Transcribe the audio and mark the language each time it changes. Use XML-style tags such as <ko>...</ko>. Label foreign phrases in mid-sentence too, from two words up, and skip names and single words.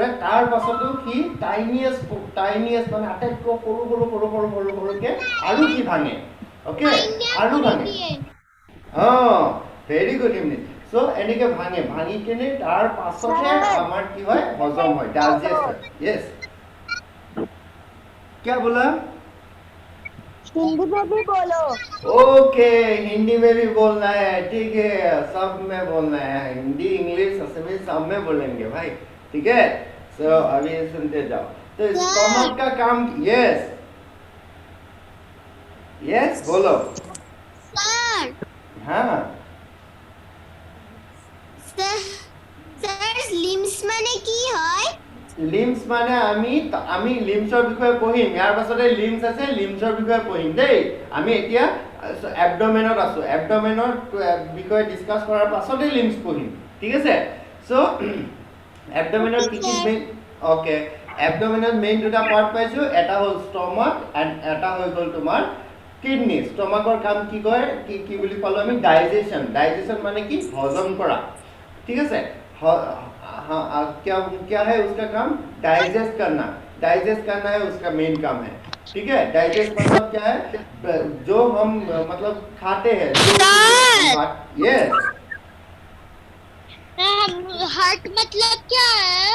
<as>তাৰ পাছতো সি টাইনিয়েষ্ট মানে আটাইতকৈ সৰুকৈ আৰু কি ভাঙে? অ'কে, আৰু ভাঙে। অঁ,</as> <en>very good evening.</en> <as>চ' এনেকৈ ভাঙি কেনে তাৰ পাছতহে আমাৰ কি হয়? হজম হয়, ডাইজেষ্ট হয়। য়েছ,</as> <hi>क्या बोला? हिंदी में भी बोलो। ओके, हिंदी में भी बोलना है, ठीक है, सब में बोलना है। हिंदी, इंग्लिश, असमी सब में बोलेंगे भाई, ठीक है। सो अभी सुनते जाओ। तो स्टमक का काम</hi> <en>yes yes</en> <hi>बोलो</hi> <as>স্যার</as> <hi>हाँ</hi> <as>স্যার স্যার লিমস মানে কি হয় লিম্স মানে আমি লিম্সৰ বিষয়ে পঢ়িম ইয়াৰ পাছতে লিম্স আছে লিম্সৰ বিষয়ে পঢ়িম দেই আমি এতিয়া এবডমেনত আছো এবডমেনৰ বিষয়ে ডিসকাস কৰাৰ পাছতে লিম্স পঢ়িম ঠিক আছে সো এবডমেনৰ কি মেইন ওকে এবডমেনৰ মেইন দুটা পাৰ্ট পাইছো এটা হ'ল</as> <en>stomach and</en> <as>এটা হৈ গ'ল তোমাৰ কিডনি ষ্টমাকৰ কাম কি কৰে কি বুলি পালো আমি ডাইজেशन মানে কি হজম কৰা</as> <hi>ठीक है हाँ क्या है उसका काम डाइजेस्ट करना है उसका मेन काम है ठीक है डाइजेस्ट मतलब क्या है जो हम मतलब खाते हैं</hi> <as>यस हार्ट मतलब क्या है</as>